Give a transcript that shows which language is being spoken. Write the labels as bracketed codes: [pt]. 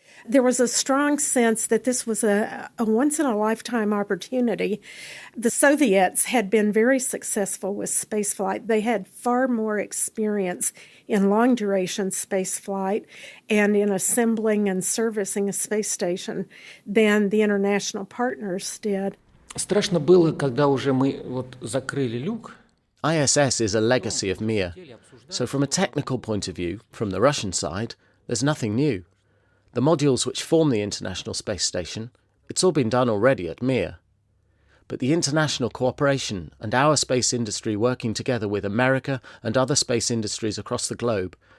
[en] There was a strong sense that this was a once-in-a-lifetime opportunity. The Soviets had been very successful with spaceflight. They had far more experience in long-duration spaceflight and in assembling and servicing a space station than the international partners did. [ru] Страшно было, когда уже мы закрыли люк. [en] ISS is a legacy of Mir. So from a technical point of view, from the Russian side, there's nothing new. The modules which form the International Space Station, it's all been done already at Mir. But the international cooperation and our space industry working together with America and other space industries across the globe,